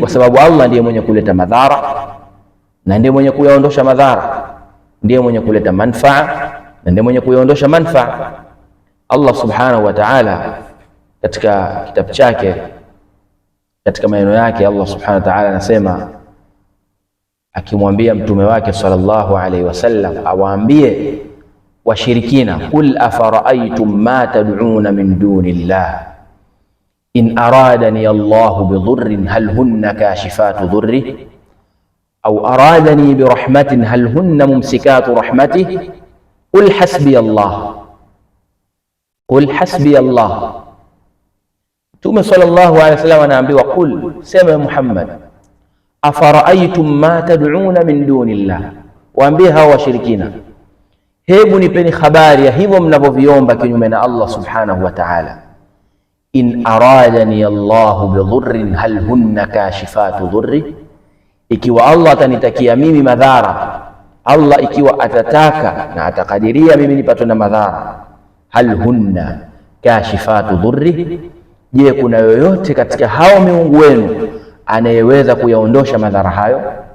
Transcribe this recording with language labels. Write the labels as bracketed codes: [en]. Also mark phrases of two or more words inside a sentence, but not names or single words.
[sw] Kwa sababu Allah ndiye mwenye kuleta madhara na ndiye mwenye kuyaondosha madhara, ndiye mwenye kuleta manfaa na ndiye mwenye kuyaondosha manfaa. Allah [ar] سبحانه وتعالى [sw] katika kitabu chake, katika maneno yake, Allah subhanahu [ar] وتعالى [sw] anasema akimwambia mtume wake [ar] صلى الله عليه وسلم [sw] awaambie washirikina, [ar] قل أفرأيتم ما تدعون من دون الله إن أرادني الله بضر هل هن كاشفات ضره أو أرادني برحمة هل هن ممسكات رحمته قل حسبي الله قل حسبي الله. [sw] Mtume [ar] صلى الله عليه وسلم [sw] anaambiwa qul, sema Muhammad, [ar] أفرأيتم ما تدعون من دون الله, [sw] waambie hao washirikina, hebu nipeni habari ya hivyo mnavyoviomba kinyume na Allah [ar] سبحانه وتعالى. إن أرادني الله بضر هل هن كاشفات ضره, [sw] ikiwa Allah atanitakia mimi madhara, Allah ikiwa atataka na atakadiria mimi nipatwe na madhara, [ar] هل هن كاشفات ضره, [sw] je, kuna yoyote katika hao miungu wenu anayeweza kuyaondosha madhara hayo?